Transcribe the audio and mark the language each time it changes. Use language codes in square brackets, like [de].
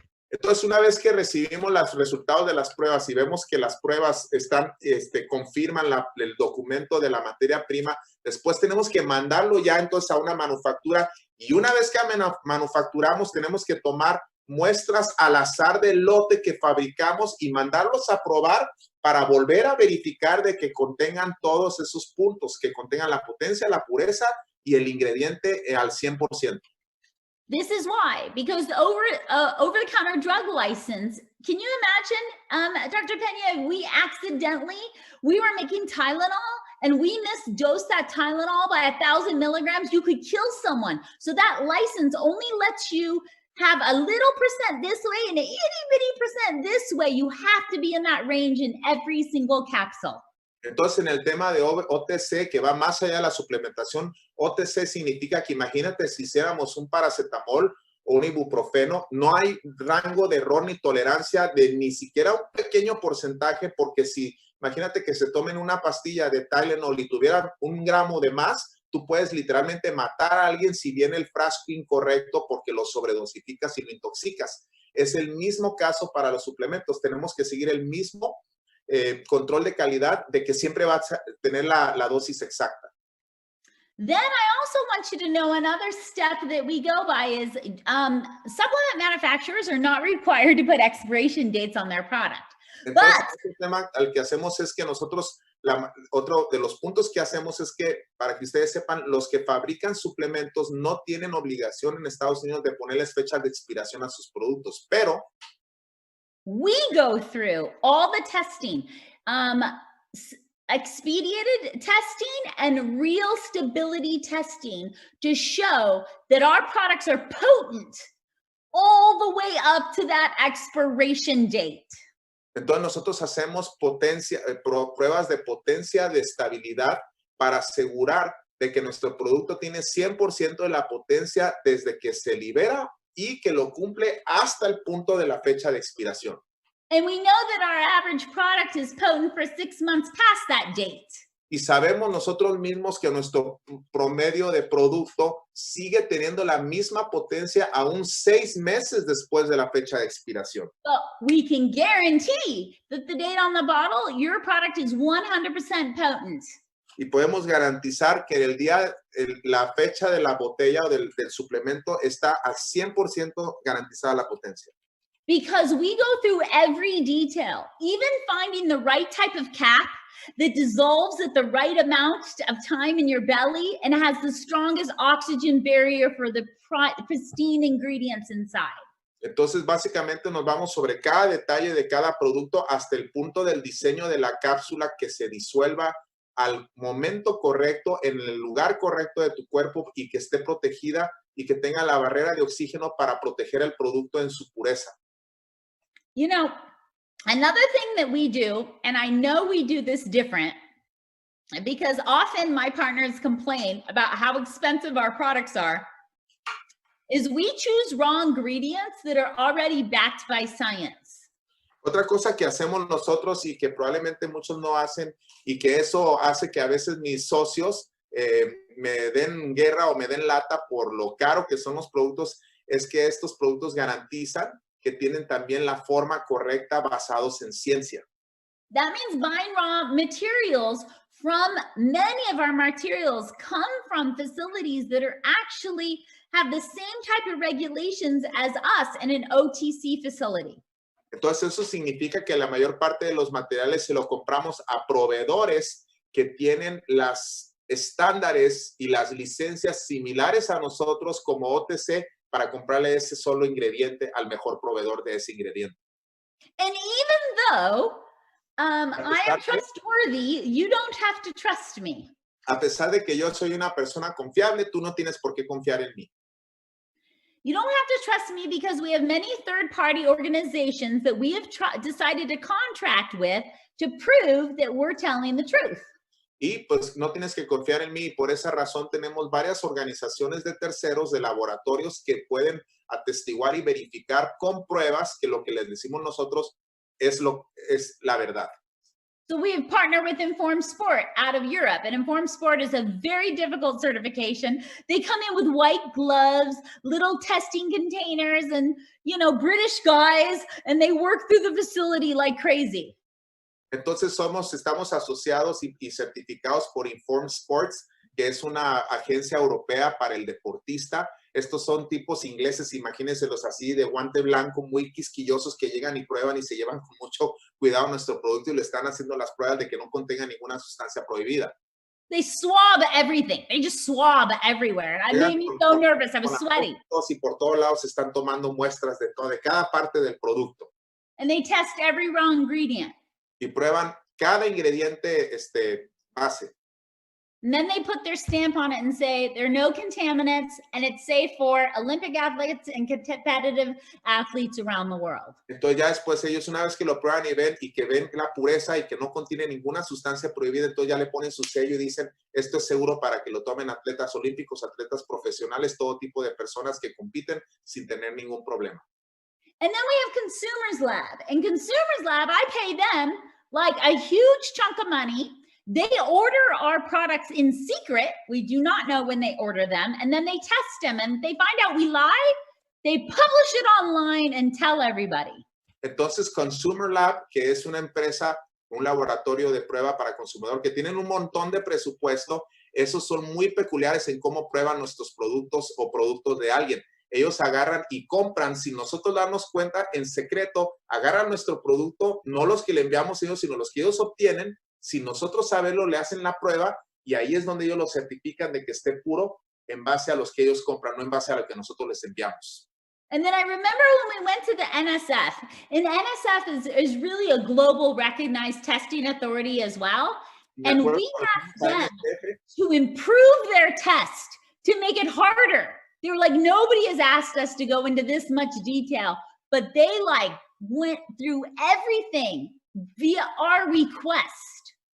[es] Entonces, una vez que recibimos los resultados de las pruebas y vemos que las pruebas confirman el documento de la materia prima, después tenemos que mandarlo ya entonces a una manufactura. Y una vez que manufacturamos, tenemos que tomar muestras al azar del lote que fabricamos y mandarlos a probar para volver a verificar de que contengan todos esos puntos, que contengan la potencia, la pureza y el ingrediente al 100%. [en] This is why, because the over-the-counter drug license, can you imagine, Dr. Pena, we were making Tylenol and we misdosed that Tylenol by 1,000 milligrams, you could kill someone. So that license only lets you have a little percent this way and an itty-bitty percent this way. You have to be in that range in every single capsule. [es] Entonces, en el tema de OTC, que va más allá de la suplementación, OTC significa que imagínate si hiciéramos un paracetamol o un ibuprofeno, no hay rango de error ni tolerancia de ni siquiera un pequeño porcentaje, porque si, imagínate que se tomen una pastilla de Tylenol y tuvieran 1 gramo de más, tú puedes literalmente matar a alguien si viene el frasco incorrecto porque lo sobredosificas y lo intoxicas. Es el mismo caso para los suplementos. Tenemos que seguir el mismo control de calidad de que siempre vas a tener la dosis exacta. [en] Then I also want you to know another step that we go by is supplement manufacturers are not required to put expiration dates on their product. [es] Entonces, el tema al que hacemos es que nosotros, otro de los puntos que hacemos es que, para que ustedes sepan, los que fabrican suplementos no tienen obligación en Estados Unidos de ponerles fechas de expiración a sus productos, pero [en] we go through all the testing, expedited testing and real stability testing to show that our products are potent all the way up to that expiration date. [es] Entonces nosotros hacemos pruebas de potencia, de estabilidad para asegurar de que nuestro producto tiene 100% de la potencia desde que se libera y que lo cumple hasta el punto de la fecha de expiración. [en] And we know that our average product is potent for 6 months past that date. [es] Y sabemos nosotros mismos que nuestro promedio de producto sigue teniendo la misma potencia aún 6 meses después de la fecha de expiración. [en] But we can guarantee that the date on the bottle, your product is 100% potent. [es] Y podemos garantizar que la fecha de la botella o del suplemento está al 100% garantizada la potencia. [en] Because we go through every detail, even finding the right type of cap that dissolves at the right amount of time in your belly and has the strongest oxygen barrier for the pristine ingredients inside. [es] Entonces, básicamente nos vamos sobre cada detalle de cada producto hasta el punto del diseño de la cápsula que se disuelva al momento correcto, en el lugar correcto de tu cuerpo y que esté protegida y que tenga la barrera de oxígeno para proteger el producto en su pureza. [en] You know, another thing that we do, and I know we do this different, because often my partners complain about how expensive our products are, is we choose raw ingredients that are already backed by science. [es] Otra cosa que hacemos nosotros y que probablemente muchos no hacen y que eso hace que a veces mis socios me den guerra o me den lata por lo caro que son los productos, es que estos productos garantizan que tienen también la forma correcta basados en ciencia. [en] That means buying raw materials from many of our materials come from facilities that are actually have the same type of regulations as us in an OTC facility. [es] Entonces eso significa que la mayor parte de los materiales se lo compramos a proveedores que tienen las estándares y las licencias similares a nosotros como OTC para comprarle ese solo ingrediente al mejor proveedor de ese ingrediente. [en] And even though I am trustworthy, you don't have to trust me. [es] A pesar de que yo soy una persona confiable, tú no tienes por qué confiar en mí. [en] You don't have to trust me because we have many third-party organizations that we have decided to contract with to prove that we're telling the truth. [es] Y pues no tienes que confiar en mí y por esa razón tenemos varias organizaciones de terceros, de laboratorios que pueden atestiguar y verificar con pruebas que lo que les decimos nosotros es la verdad. [en] So we have partnered with Informed Sport out of Europe, and Informed Sport is a very difficult certification. They come in with white gloves, little testing containers, and, you know, British guys, and they work through the facility like crazy. [es] Entonces estamos asociados y certificados por Informed Sports, que es una agencia europea para el deportista, Estos son tipos ingleses, imagínenselos así, de guante blanco, muy quisquillosos, que llegan y prueban y se llevan con mucho cuidado nuestro producto y le están haciendo las pruebas de que no contenga ninguna sustancia prohibida. [en] They swab everything. They just swab everywhere. It made me so nervous. I was sweating. [es] Y por todos lados están tomando muestras de cada parte del producto. [en] And they test every raw ingredient. [es] Y prueban cada ingrediente base. [en] And then they put their stamp on it and say there are no contaminants and it's safe for Olympic athletes and competitive athletes around the world. [es] Entonces ya después ellos, una vez que lo prueban y que ven la pureza y que no contiene ninguna sustancia prohibida, entonces ya le ponen su sello y dicen, esto es seguro para que lo tomen atletas olímpicos, atletas profesionales, todo tipo de personas que compiten sin tener ningún problema. [en] And then we have Consumers Lab. And Consumers Lab, I pay them like a huge chunk of money. They order our products in secret. We do not know when they order them. And then they test them. And they find out we lie. They publish it online and tell everybody. [es] Entonces, Consumer Lab, que es una empresa, un laboratorio de prueba para consumidor, que tienen un montón de presupuesto, esos son muy peculiares en cómo prueban nuestros productos o productos de alguien. Ellos agarran y compran, sin nosotros darnos cuenta, en secreto, agarran nuestro producto, no los que le enviamos ellos, sino los que ellos obtienen. Sin nosotros saberlo, le hacen la prueba y ahí es donde ellos lo certifican de que esté puro en base a los que ellos compran, no en base a lo que nosotros les enviamos. [en] And then I remember when we went to the NSF, and NSF is really a global recognized testing authority as well. And we asked them to improve their test, to make it harder. They were like, nobody has asked us to go into this much detail, but they went through everything via our request.